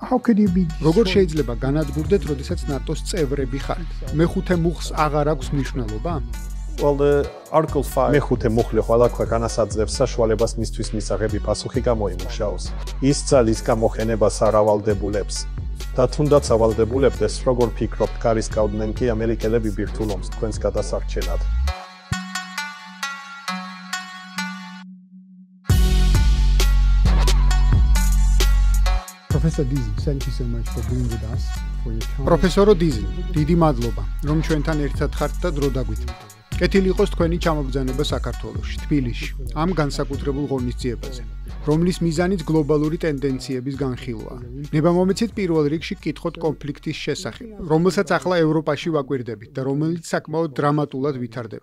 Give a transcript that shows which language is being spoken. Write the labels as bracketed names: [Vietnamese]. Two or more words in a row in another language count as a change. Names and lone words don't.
[English] How could you be [Georgian] როგორ შეიძლება განადგურდეთ, როდესაც ნატოს წევრები ხართ? მეხუთე მუხლს აღარ აქვს მნიშვნელობა? [English] Well, the Article 5 [Georgian] მეხუთე მუხლი ყველა ქვეყანას აძლევს საშუალებას მისთვის მისაღები პასუხი გამოიმუშაოს. ის ძალის გამოყენებას არ ავალდებულებს. და თუნდაც ავალდებულებდეს, როგორ ფიქრობთ, გარისკავდნენ კი ამერიკელები ბირთვულ ომს თქვენს გადასარჩენად. [English] Professor Diesel, thank you so much for being with us, for your time. [Georgian] პროფესორო დიზელი, დიდი მადლობა, რომ ჩვენთან ერთად ხართ და დრო დაგვიტანთ. კეთილი იყოს თქვენი ჩამობრძანება საქართველოში, თბილისში, ამ განსაკუთრებულ ღონისძიებაზე, რომლის მიზანიც გლობალური ტენდენციების განხილვაა. ნებამომეცით პირველ რიგში კითხოთ კონფლიქტის შესახებ, რომელსაც ახლა ევროპაში ვაკვირდებით და რომელიც საკმაოდ დრამატულად ვითარდება.